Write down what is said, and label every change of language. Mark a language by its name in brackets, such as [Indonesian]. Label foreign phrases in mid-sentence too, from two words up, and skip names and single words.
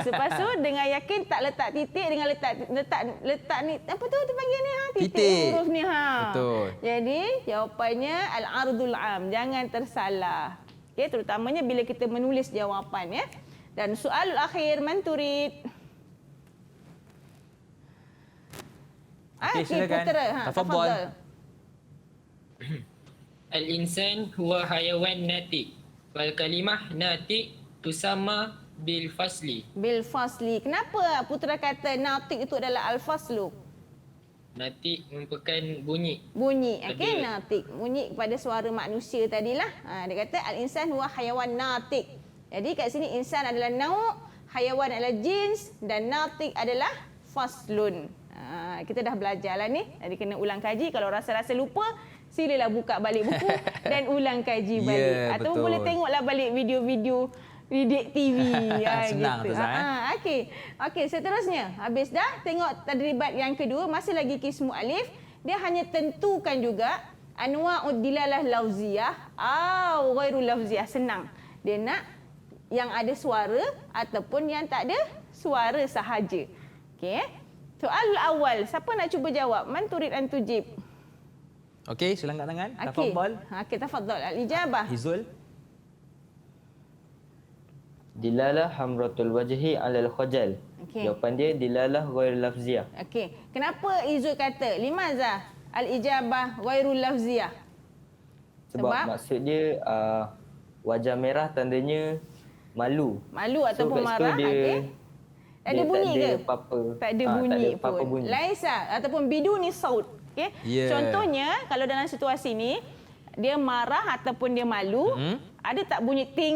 [Malay] Lepas tu dengan yakin tak letak titik, dengan letak ni apa tu dipanggil ni titik huruf ni Betul. Jadi jawapannya [Arabic] العرض العام. [Malay] Jangan tersalah. Okey, terutamanya bila kita menulis jawapan ya. Dan soal akhir [Arabic] من تريد. [Malay] Okey, silakan. putera. [Arabic] Tafadhal. الإنسان هو حيوان ناطق. والكلمة ناطق تسمى بالفصل. بالفصل. [Malay] Kenapa putera kata natik itu adalah al-faslu? Natik merupakan bunyi. Bunyi. Okey, Ada- natik. Bunyi kepada suara manusia tadilah. Dia kata [Arabic] الإنسان هو حيوان ناطق. [Malay] Jadi kat sini insan adalah nauk, hayawan adalah jins dan natik adalah faslun. Kita dah belajar lah ni. Jadi kena ulang kaji. Kalau rasa-rasa lupa, silalah buka balik buku dan ulang kaji balik. Ya, Ataupun betul. boleh tengoklah balik video-video Didik TV. Senang tu, Zah, Okey. Okey, seterusnya. Habis dah tengok tadribat yang kedua, masih lagi [Arabic] قسم ألف. [Malay] Dia hanya tentukan juga [Arabic] أنواع الدلالة اللفظية [Malay] atau [Arabic] غير اللفظية. [Malay] Senang. Dia nak yang ada suara ataupun yang tak ada suara sahaja. Okey. Soal awal, siapa nak cuba jawab? [Arabic] من تريد أن تجيب? [Malay] Okey, sila angkat tangan. Okey. [Arabic] Tafadhal. [Malay] Okey, [Arabic] tafadhal. Al-ijabah. Izul. دلالة حمرة الوجه على الخجل. [Malay] Okey. Jawapan dia [Arabic] دلالة غير لفظية. [Malay] Okey. Kenapa Izul kata [Arabic] لماذا الإجابة غير اللفظية? [Malay] Sebab Sebab? maksud dia wajah merah tandanya malu. Malu ataupun kat situ marah. dia, Okey. Ada bunyi tak ada ke? apa-apa. Tak ada tak bunyi ada pun. apa-apa bunyi. [Arabic] Laisa ataupun بدون صوت. [Malay] Okey. Ya. Contohnya kalau dalam situasi ni dia marah ataupun dia malu, ada tak bunyi ting?